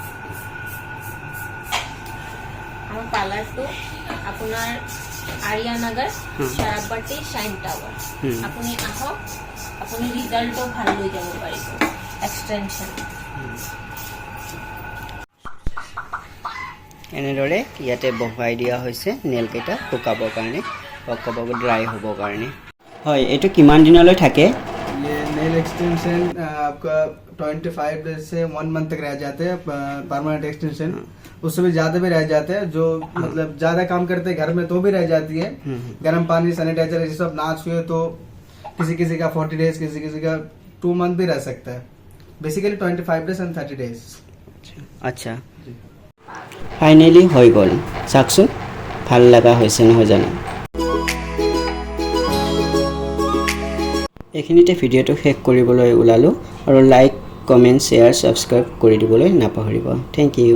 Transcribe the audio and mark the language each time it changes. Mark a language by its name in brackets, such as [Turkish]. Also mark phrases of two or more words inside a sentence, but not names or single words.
[Assamese] আৰু পাৰ্লাৰটো আপোনাৰ আৰিয়ানগৰ চাৰাপট্টি শ্বাইন টাৱাৰ আপুনি আহক আপুনি ৰিজাল্টটো ভাল লৈ যাব পাৰিব এক্সটেনশ্যন এনেদৰে ইয়াতে বহুৱাই দিয়া হৈছে নেল কেইটা শুকাবৰ কাৰণে বা ক'ব ড্ৰাই হ'বৰ কাৰণে হয় এইটো কিমান দিনলৈ থাকে [Hindi] ये [English] nail extension [Hindi] आपका 25 डेज से 1 मंथ तक रह जाते हैं [English] permanent extension [Hindi] उससे भी ज्यादा भी रह जाते हैं जो मतलब ज्यादा काम करते हैं घर में तो भी रह जाती है गर्म पानी सैनिटाइजर ये सब ना छुए तो किसी किसी का 40 डेज किसी किसी का 2 मंथ भी रह सकता है [English] basically 25 days and 30 days [Assamese] আচ্ছা ফাইনেলি হৈ গ'ল চাওকচোন ভাল লগা হৈছে নহয় জানো এইখিনিতে ভিডিঅ'টো শেষ কৰিবলৈ ওলালোঁ আৰু [English] like comment share subscribe [Assamese] কৰি দিবলৈ নাপাহৰিব [English] thank you